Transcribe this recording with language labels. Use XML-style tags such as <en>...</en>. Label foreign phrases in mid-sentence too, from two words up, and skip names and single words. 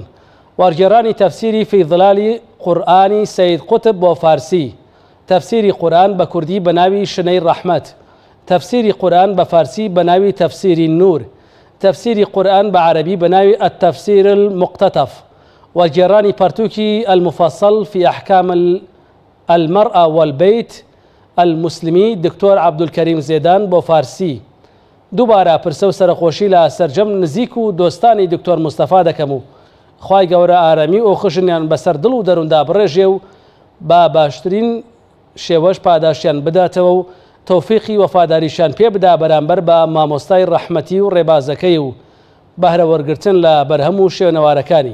<ckb>وەرگێڕانی تەفسیری فیضلالی قورئانی سەید قوتب بۆ فارسی، تەفسیری قورئان بە کوردی بە ناوی شنەی ڕەحمەت، تەفسیری قورئان بە فارسی بە ناوی تەفسیری نور، تەفسیری قورئان بە عەرەبی بە ناوی التەفسیر المقتەتەف، وەرگێڕانی پەرتووکی المفەصل في أحكام المرأة والبيت المسلمی دکتۆر عەبدولکەریم زێدان بۆ فارسی. دووبارە پرسە و سەرخۆشی لە سەرجەم نزیک و دۆستانی دکتۆر مستەفا دەکەم و خوای گەورە ئارامی و خژنیان بەسەر دڵ و دەرووندا بڕێژێ و با باشترین شێوەش پاداشیان بداتەوە و تەوفیقی وەفاداریشان پێ بدا بەرامبەر بە مامۆستای ڕەحمەتی و ڕێبازەکەی و بەهرە وەرگرتن لە بەرهەم و شوێنەوارەکانی.</ckb>